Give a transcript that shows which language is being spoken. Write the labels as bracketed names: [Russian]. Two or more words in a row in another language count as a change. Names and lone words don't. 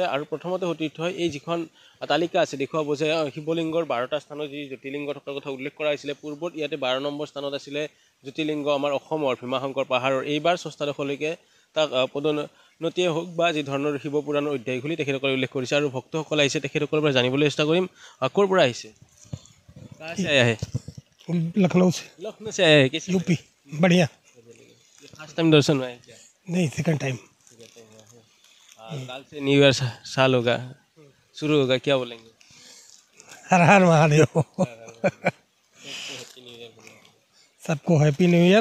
[Assamese] আৰু প্ৰথমতে সতীৰ্থ হয় এই যিখন তালিকা আছে দেখুৱাব যে শিৱলিংগৰ 12টা স্থানত যি জ্যোতিৰ্লিংগ থকাৰ কথা উল্লেখ কৰা হৈছিলে। পূৰ্বত ইয়াতে 12 নম্বৰ স্থানত আছিলে জ্যোতিৰ্লিংগ আমাৰ অসমৰ ভীমাশংকৰ পাহাৰৰ। এইবাৰ ষষ্ঠাদশলৈকে তাক পদোন্নতিয়ে হওক বা যি ধৰণৰ শিৱ পুৰাণৰ অধ্যায় খুলি তেখেতসকলে উল্লেখ কৰিছে। আৰু ভক্তসকল আহিছে, তেখেতসকলৰ পৰা জানিবলৈ চেষ্টা কৰিম ক'ৰ পৰা আহিছে। [Hindi] लखनऊ से। लखनऊ से आए हैं किस यूपी। बढ़िया। [English] first time [Hindi] दर्शन हुआ है क्या? नहीं, [English] second time. [Hindi] काल से [English] new year [Hindi] साल होगा, शुरू होगा, क्या बोलेंगे? हर हर महादेव। सबको [English] happy new year.